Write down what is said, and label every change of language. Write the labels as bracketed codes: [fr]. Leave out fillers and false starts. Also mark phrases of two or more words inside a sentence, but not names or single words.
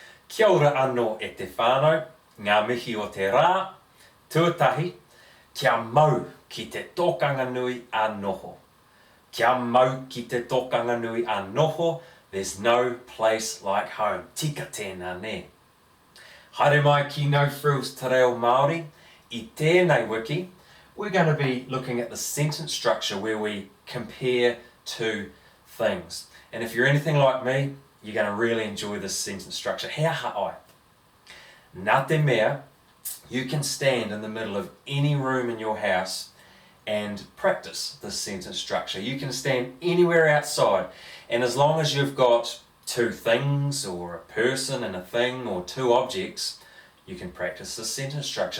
[mi] Kia ora anō e te whānau, ngā mihi o te rā, tuatahi, kia mau ki te tōkanga nui a noho. Kia mau ki te tōkanga nui a noho, [en] there's no place like home. [mi] Tika tēnā ne. Haere mai ki no Frills te Reo Māori. I tēnei wiki, [en] we're going to be looking at the sentence structure where we compare two things. And if you're anything like me, you're going to really enjoy this sentence structure. Hea ha'ai. [mi] Nā te mea, [en] you can stand in the middle of any room in your house and practice this sentence structure. You can stand anywhere outside, and as long as you've got two things or a person and a thing or two objects, you can practice this sentence structure.